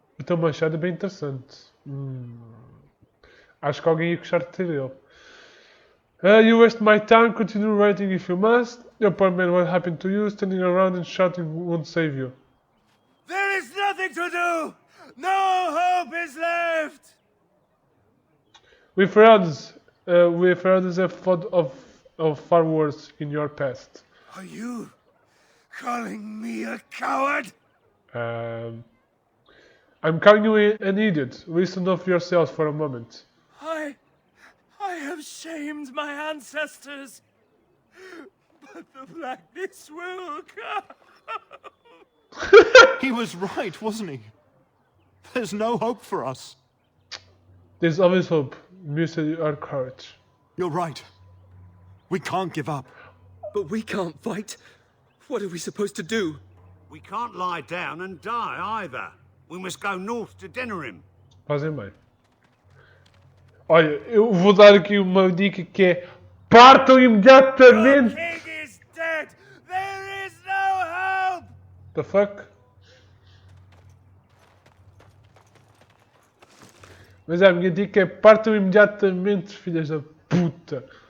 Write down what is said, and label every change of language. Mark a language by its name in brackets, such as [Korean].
[Portuguese] O teu machado é bem interessante. Acho que alguém ia gostar de ter ele. [English] You waste my time, continue writing if you must. Your poor man, what happened to you? Standing around and shouting won't save you. There is nothing to do! No hope is left! We've heard have thought of far worse in your past. Are you calling me a coward? I'm calling you an idiot. Listen off yourself for a moment. I have shamed my ancestors, but the blackness will come. He was right, wasn't he? There's no hope for us. There's always hope. Muse our courage. You're right. We can't give up. But we can't fight. What are we supposed to do? We can't lie down and die either. We must go north to Denerim. [Portuguese] Fazem bem. Olha, eu vou dar aqui uma dica que é partam imediatamente. [English] The king is dead. There is no hope. The fuck? [Portuguese] Mas a minha dica é partam imediatamente, filhas da puta.